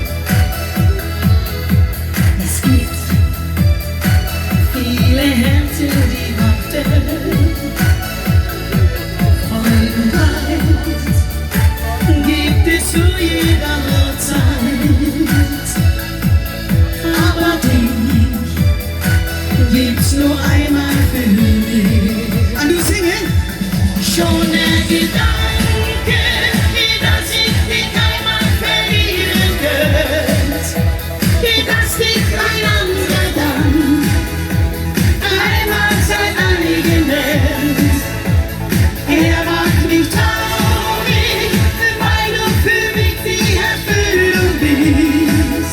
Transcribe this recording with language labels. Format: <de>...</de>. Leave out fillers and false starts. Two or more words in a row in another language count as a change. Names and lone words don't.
<de>Es gibt viele Herzen, die warten. Freudenheit gibt es zu jeder Uhrzeit. Aber dich gibt's nur einmal für mich.</de> <nl>En doe zingen.</nl> <de>Schon der Gedanke, dass ich dich einmal verlieren könnte, dass dich kein anderer dann einmal sein eigen nennt. Er macht mich traurig, weil du für mich die Erfüllung bist.</de>